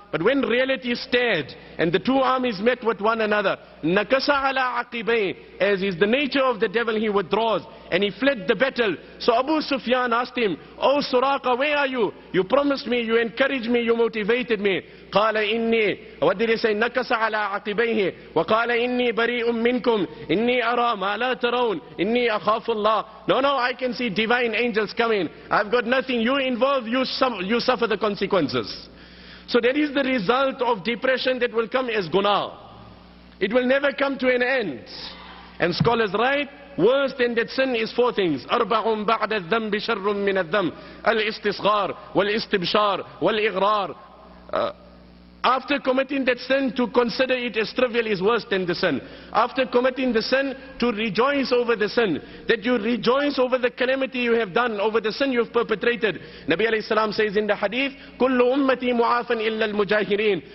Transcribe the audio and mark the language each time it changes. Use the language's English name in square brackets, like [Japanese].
[English] But when reality stared and the two armies met with one another, [Arabic] نَكَسَ عَلَىٰ عَقِبَيْهِ, [English] as is the nature of the devil, he withdraws and he fled the battle. So Abu Sufyan asked him, Oh Suraqa, where are you? You promised me, you encouraged me, you motivated me. [Arabic] قال إني, [English] what did he say? [Arabic] نكس على عقبيه وقال إني بريء منكم إني أرى ما لا ترون إني أخاف الله. [English] No, I can see divine angels coming. I've got nothing. You involved, you suffer the consequences. So that is the result of depression that will come as guna. It will never come to an end. And scholars write, worse than that sin is four things. [Arabic] أربع بعد الذنب شر من الذنب الاستصغار والاستبشار والإغرار [English] After committing that sin, to consider it as trivial is worse than the sin. After committing the sin, to rejoice over the sin. That you rejoice over the calamity you have done, over the sin you have perpetrated. Nabi alayhi salam says in the hadith, [Arabic] Kullu ummati mu'afan illa al-mujahirin.